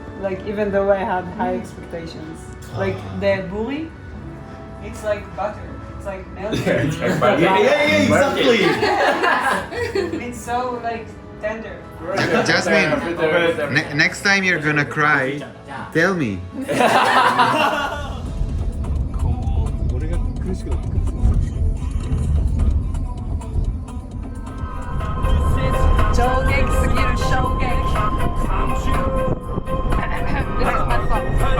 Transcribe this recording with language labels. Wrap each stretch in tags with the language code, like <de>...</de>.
<en>Like, even though I had high expectations. Like, the buri, it's like butter. It's like melted. Yeah, exactly. It's so, like, tender. Jasmine, next time you're gonna cry, tell me.</en> <ja>俺が苦しくなってくる。衝撃すぎる衝撃</ja> <en>This is my song.</en>